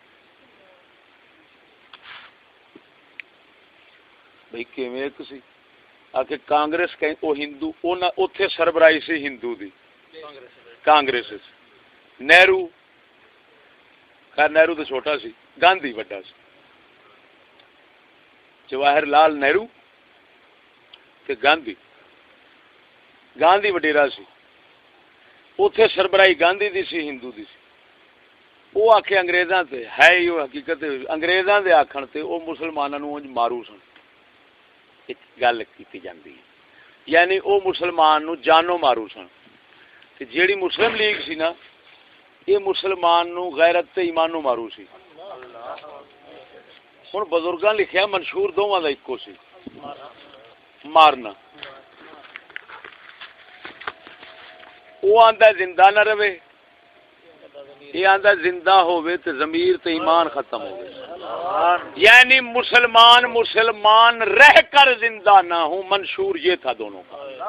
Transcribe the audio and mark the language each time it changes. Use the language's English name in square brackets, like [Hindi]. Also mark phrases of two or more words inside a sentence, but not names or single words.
[Punjabi] بھئی کیویں ایک سی آکے کانگریس کہیں او ہندو اوتھے سربراہی سی ہندو دی کانگریس نہرو خیر نہرو تو چھوٹا سی گاندھی بڑا سی جواہر لال نہرو تے گاندھی وڈیرا سی اوتھے سربراہی گاندھی دی سی ہندو دی سی وہ آکھے انگریزاں تے ہے ہی حقیقت انگریزاں دے آکھن تے او مسلماناں نوں مارو سن ایک گل کیتی جاندی ہے یعنی او مسلمان نوں جانو مارو سن تے جیڑی مسلم لیگ سی نا یہ مسلمان نو غیرت تے ایمان نو مارو سی ہن بزرگاں لکھیا منشور دوواں دا اکو سی مارنا وہ آندا زندہ نہ رہے یہ آندا زندہ ہوئے تے ضمیر تے ایمان ختم ہوئے [Urdu] یعنی مسلمان رہ کر زندہ نہ ہوں منشور یہ تھا دونوں کا